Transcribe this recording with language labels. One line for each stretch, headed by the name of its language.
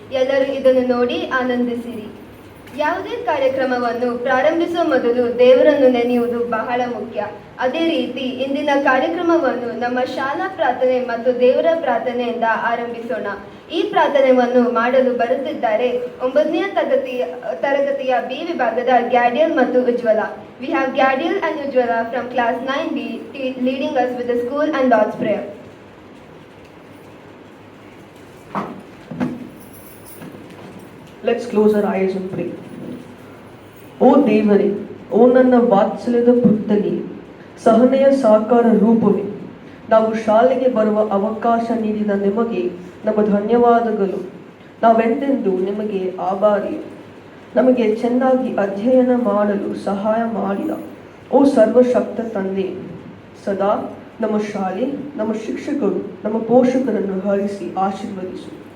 Kannada: ಎಲ್ಲರೂ ಇದನ್ನು ನೋಡಿ ಆನಂದಿಸಿರಿ. ಯಾವುದೇ ಕಾರ್ಯಕ್ರಮವನ್ನು ಪ್ರಾರಂಭಿಸುವ ಮೊದಲು ದೇವರನ್ನು ನೆನೆಯುವುದು ಬಹಳ ಮುಖ್ಯ. ಅದೇ ರೀತಿ ಇಂದಿನ ಕಾರ್ಯಕ್ರಮವನ್ನು ನಮ್ಮ ಶಾಲಾ ಪ್ರಾರ್ಥನೆ ಮತ್ತು ದೇವರ ಪ್ರಾರ್ಥನೆಯಿಂದ ಆರಂಭಿಸೋಣ. ಈ ಪ್ರಾರ್ಥನೆಯನ್ನು ಮಾಡಲು ಬರುತ್ತಿದ್ದಾರೆ 9ನೇ ತರಗತಿಯ ಬಿ ವಿಭಾಗದ ಗ್ಯಾಡಿಯಲ್ ಮತ್ತು ಉಜ್ವಲ.
English: We have Gadiel and Ujjwala from class 9B leading us with the school and Lord's prayer. Let's close our eyes and pray.
Kannada: ಓ ದೇವರೇ, ಓ ನನ್ನ ವಾತ್ಸಲ್ಯದ ಪುತ್ತಲಿ, ಸಹನೆಯ ಸಾಕಾರ ರೂಪವೇ, ನಾವು ಶಾಲೆಗೆ ಬರುವ ಅವಕಾಶ ನೀಡಿದ ನಿಮಗೆ ನಮ್ಮ ಧನ್ಯವಾದಗಳು. ನಾವೆಂದೆಂದು ನಿಮಗೆ ಆಭಾರಿ. ನಮಗೆ ಚೆನ್ನಾಗಿ ಅಧ್ಯಯನ ಮಾಡಲು ಸಹಾಯ ಮಾಡಿದ ಓ ಸರ್ವಶಕ್ತ ತಂದೆ, ಸದಾ ನಮ್ಮ ಶಾಲೆ, ನಮ್ಮ ಶಿಕ್ಷಕರು, ನಮ್ಮ ಪೋಷಕರನ್ನು ಹರಿಸಿ ಆಶೀರ್ವದಿಸು.